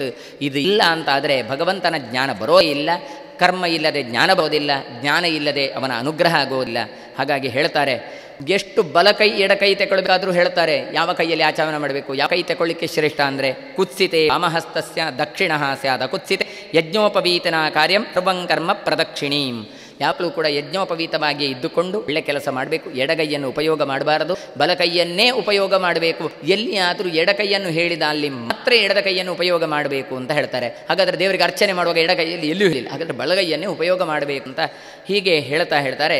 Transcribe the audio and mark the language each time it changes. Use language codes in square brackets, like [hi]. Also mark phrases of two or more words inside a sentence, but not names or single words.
[kn] ಇದು ಇಲ್ಲ ಅಂತಾದರೆ ಭಗವಂತನ ಜ್ಞಾನ ಬರೋ ಇಲ್ಲ. ಕರ್ಮ ಇಲ್ಲದೆ ಜ್ಞಾನ ಬರೋದಿಲ್ಲ, ಜ್ಞಾನ ಇಲ್ಲದೆ ಅವನ ಅನುಗ್ರಹ ಆಗೋದಿಲ್ಲ. ಹಾಗಾಗಿ ಹೇಳ್ತಾರೆ, ಎಷ್ಟು ಬಲಕೈ ಎಡಕೈ ತೆಗೊಳ್ಬೇಕಾದ್ರೂ ಹೇಳ್ತಾರೆ ಯಾವ ಕೈಯಲ್ಲಿ ಆಚರಣೆ ಮಾಡಬೇಕು, ಯಾವ ಕೈ ತೆಗೊಳ್ಳಿಕ್ಕೆ ಶ್ರೇಷ್ಠ ಅಂದರೆ [sa] ಕುತ್ಸಿತೆ ವಾಮಹಸ್ತಸ್ಯ ದಕ್ಷಿಣಃ ಸ್ಯಾದ ಕುತ್ಸಿತೆ ಯಜ್ಞೋಪವೀತನ ಕಾರ್ಯಂ ಸರ್ವಂ ಕರ್ಮ ಪ್ರದಕ್ಷಿಣೀಂ. [kn] ಯಾವಾಗಲೂ ಕೂಡ ಯಜ್ಞೋಪವೀತವಾಗಿ ಇದ್ದುಕೊಂಡು ಒಳ್ಳೆ ಕೆಲಸ ಮಾಡಬೇಕು. ಎಡಗೈಯನ್ನು ಉಪಯೋಗ ಮಾಡಬಾರದು, ಬಲಕೈಯನ್ನೇ ಉಪಯೋಗ ಮಾಡಬೇಕು. ಎಲ್ಲಿಯಾದರೂ ಎಡಕೈಯನ್ನು ಹೇಳಿದ ಅಲ್ಲಿ ಮಾತ್ರ ಎಡದ ಕೈಯನ್ನು ಉಪಯೋಗ ಮಾಡಬೇಕು ಅಂತ ಹೇಳ್ತಾರೆ. ಹಾಗಾದರೆ ದೇವರಿಗೆ ಅರ್ಚನೆ ಮಾಡುವಾಗ ಎಡಗೈಯಲ್ಲಿ ಎಲ್ಲೂ ಹೇಳಿಲ್ಲ, ಹಾಗಾದರೆ ಬಲಗೈಯನ್ನೇ ಉಪಯೋಗ ಮಾಡಬೇಕು ಅಂತ ಹೀಗೆ ಹೇಳ್ತಾರೆ.